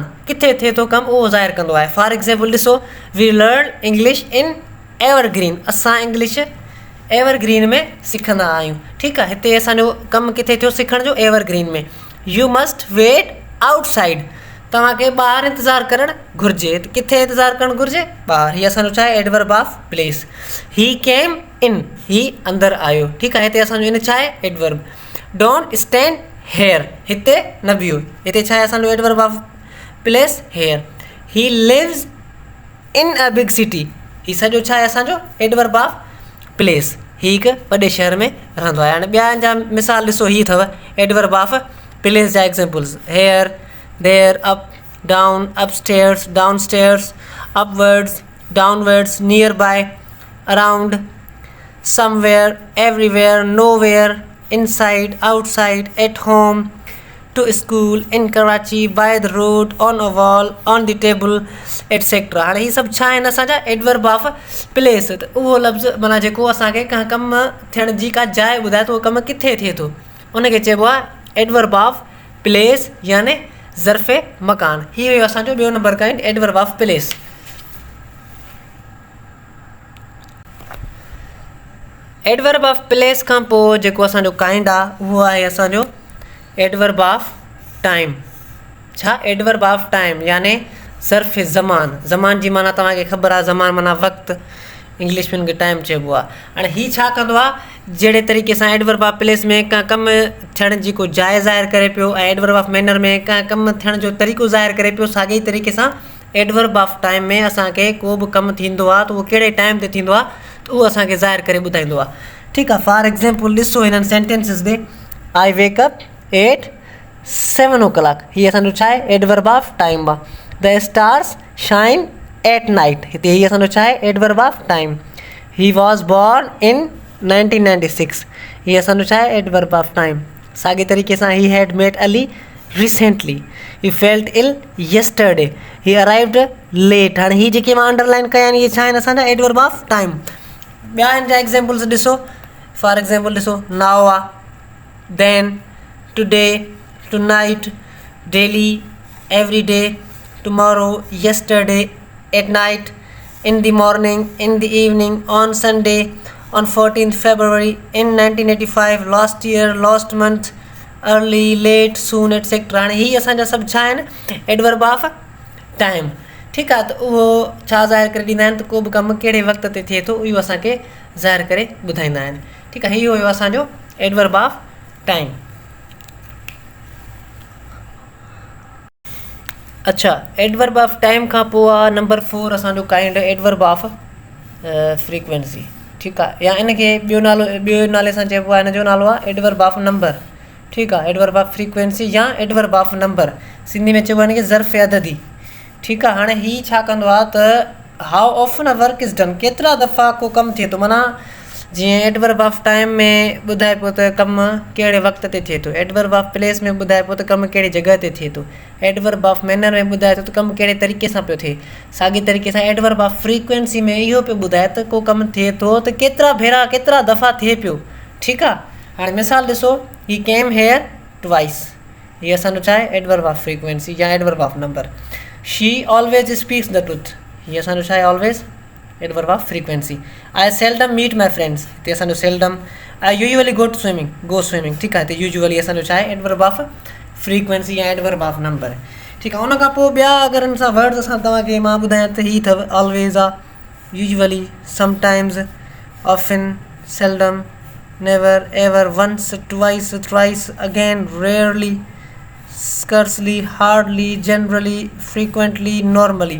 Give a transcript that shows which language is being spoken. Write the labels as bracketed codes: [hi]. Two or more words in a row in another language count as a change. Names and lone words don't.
[sd] किथे थिए थो कमु उहो ज़ाहिर कंदो आहे। [en] For example ॾिसो, We learn English in Evergreen. [sd] असां इंग्लिश एवरग्रीन में सिखंदा आहियूं। ठीकु आहे, हिते असांजो कमु किथे थियो सिखण जो? [en] एवरग्रीन में। You must wait outside. [sd] तव्हांखे ॿाहिरि इंतज़ारु करणु घुरिजे। किथे इंतज़ारु करणु घुरिजे? ॿाहिरि। हीअ असांजो छा आहे? [en] Adverb of place. He came in, [sd] ही अंदरि आयो। ठीकु आहे, हिते असांजो इन छा आहे? [en] Adverb. Don't stand here, [sd] हिते न बीहो। हिते छा आहे असांजो [en] Adverb of place? Here. He lives in a big city. [sd] ही सॼो छा आहे असांजो? [en] Adverb of place. [sd] ही हिकु वॾे शहर में रहंदो आहे। हाणे ॿिया जा मिसाल ॾिसो, ही अथव [en] adverb of place [sd] जा एग्ज़ाम्पल्स। [en] हेयर, There, up, down, upstairs, downstairs, upwards, downwards, nearby, around, somewhere, everywhere, nowhere, inside, outside, at home, to school, in Karachi, by the road, on a wall, on the table etcetera. [sd] हाणे हीअ सभु छा आहिनि असांजा? [en] Adverb of place. [sd] त उहो लफ़्ज़ माना जेको असांखे कंहिं कमु थियण जी का जाइ ॿुधाए थो, उहो कमु किथे थिए थो, उनखे चइबो आहे [en] adverb of place [sd] याने ज़र्फ़ मकान। हीअ हुयो असांजो ॿियो नंबर काइंड [en] adverb of place. adverb of place [sd] खां पोइ जेको असांजो काइंड आहे उहो आहे असांजो [en] adverb of time. [sd] छा? [en] adverb of time [sd] याने ज़र्फ़ ज़मान। ज़मान जी माना तव्हांखे ख़बर आहे, ज़मान माना वक़्तु, इंग्लिश में हुनखे टाइम चइबो आहे। हाणे हीउ छा कंदो आहे? जहिड़े तरीक़े सां [en] adverb of place [sd] में का कमु थियण जी को जाइ ज़ाहिर करे पियो ऐं [en] adverb of manner [sd] में का कमु थियण जो तरीक़ो ज़ाहिर करे पियो, साॻिए तरीक़े सां [en] adverb of time [sd] में असांखे को बि कमु थींदो आहे त उहो कहिड़े टाइम ते थींदो आहे त उहो असांखे ज़ाहिर करे ॿुधाईंदो आहे। ठीकु आहे, [en] for example [sd] ॾिसो हिननि सेंटेंसिस ॾे, [en] I wake up at 7 o'clock. [sd] हीअ असांजो छा आहे? [en] Adverb of time आहे। The stars shine at night. [sd] हिते हीअ असांजो छा आहे? [en] Adverb of time. He was born in 1996. [sd] हीअ असांजो छा आहे? [en] Adverb of time. [sd] साॻिए तरीक़े सां [en] He had met Ali recently. He felt ill yesterday. He arrived late. [sd] हाणे हीअ जेके मां अंडरलाइन कया आहिनि इहे छा आहिनि असांजा? [en] Adverb of time. [sd] ॿिया हिन जा एग्ज़ाम्पल्स ॾिसो, [en] for example ॾिसो, नाउ आहे, then, today, tonight, daily, every day, tomorrow, yesterday, at night, in the morning, in the evening, on Sunday, on 14th February, in 1985, last year, last month, early, late, soon, etc. [sd] हाणे हीअ असांजा सभु छा आहिनि? [en] Adverb of time. [sd] ठीकु आहे, त उहो छा ज़ाहिर करे ॾींदा आहिनि त को बि कमु कहिड़े वक़्त ते थिए थो इहो असांखे ज़ाहिर करे ॿुधाईंदा आहिनि। ठीकु आहे, हीअ हुयो असांजो [en] adverb of time. [sd] अच्छा, [en] adverb of time [sd] खां पोइ आहे नंबर 4 असांजो काइंड [en] adverb of frequency. [sd] ठीकु आहे, या इनखे ॿियो नाले सां चइबो आहे, हिन जो नालो आहे [en] adverb of number. [sd] ठीकु आहे, [en] Adverb of frequency या adverb of number, [sd] सिंधी में चइबो आहे हिनखे ज़र्फ़ अददी। ठीकु आहे, हाणे हीअ छा कंदो आहे त [en] how often a work is done, [sd] केतिरा दफ़ा को कमु थिए थो। माना जीअं [en] adverb of time [sd] में ॿुधाए पियो त कमु कहिड़े वक़्त ते थिए थो, [en] adverb of place [sd] में ॿुधाए पियो त कमु कहिड़ी जॻह ते थिए थो, [en] adverb of manner [sd] में ॿुधाए थो त कमु कहिड़े तरीक़े सां पियो थिए। साॻी तरीक़े सां [en] adverb of frequency [sd] में इहो पियो ॿुधाए त को कमु थिए थो त केतिरा भेरा केतिरा दफ़ा थिए पियो। ठीकु आहे, हाणे मिसाल ॾिसो, [en] He came here twice. [sd] हीअ असांजो छा आहे? [en] Adverb of frequency या adverb of number. She always speaks the truth. [sd] हीअ असांजो छा आहे? [en] Always adverb of frequency. I seldom meet my friends. [sd] हिते असांजो [en] seldom. I usually go swimming. [sd] ठीकु आहे, हिते यूजुअली असांजो छा आहे? [en] Adverb of frequency या adverb of number. [sd] ठीकु आहे, उन खां पोइ ॿिया अगरि हिन सां वर्ड्स असां तव्हांखे मां ॿुधायां त हीअ अथव ऑलवेज आहे, [en] usually, sometimes, often, seldom, never, ever, once, twice, thrice, again, rarely, scarcely, hardly, generally, frequently, normally.